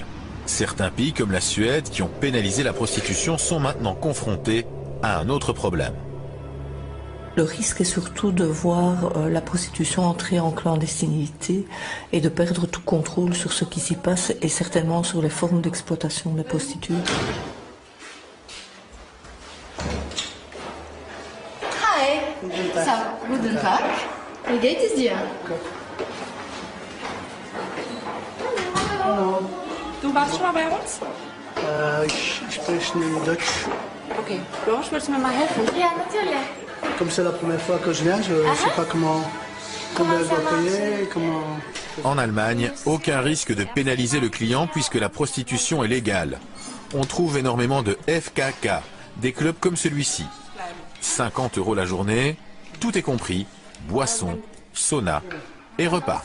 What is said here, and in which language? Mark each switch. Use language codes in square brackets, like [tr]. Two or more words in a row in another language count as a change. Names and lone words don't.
[fr] Certains pays comme la Suède, qui ont pénalisé la prostitution, sont maintenant confrontés à un autre problème. Le risque est surtout de voir la prostitution entrer en clandestinité et de perdre tout contrôle sur ce qui s'y passe et certainement sur les formes d'exploitation des prostituées. [de] Hi. Guten Tag. Wie geht es dir? Hallo. Du warst schon mal bei uns? Ich spreche Deutsch. Okay. Blanche, willst du mir mal helfen? Ja, natürlich. [fr] Comme c'est la première fois que je viens, je ne sais pas comment je dois payer, comment... En Allemagne, aucun risque de pénaliser le client puisque la prostitution est légale. On trouve énormément de FKK, des clubs comme celui-ci. 50 € la journée, tout est compris, boissons, sauna et repas.